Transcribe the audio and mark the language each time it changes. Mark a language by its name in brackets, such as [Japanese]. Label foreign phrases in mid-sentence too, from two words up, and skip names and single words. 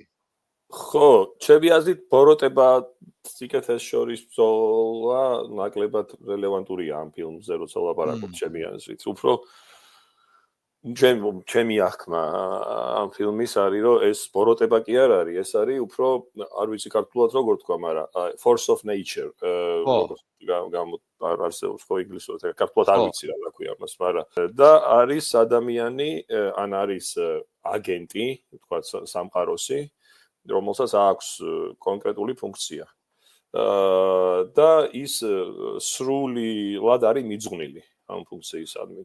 [Georgian] ხო, ჩემი აზრით ბოროტება სიკეთეს შორის ბრძოლა ნაკლებად რელევანტურია ამ ფილმზე, როცა ლაპარაკობ ჩემი აზრით. უფრო ჩემი აღქმა ამ ფილმის არის, რომ ეს ბოროტება კი არ არის, ეს არის უფრო, არ ვიცი ქართულად როგორ თქვა, მაგრამ [English] force of nature, [Georgian] არსებობს ხო ინგლისურად, ქართულად არ ვიცი რა ქვია მას, მაგრამ და არის ადამიანი, ან არის აგენტი, თქვა სამყაროსი, რომელსაც აქვს კონკრეტული ფუნქცია. და ის სრულიად არის მიძღვნილი ამ ფუნქციისადმი.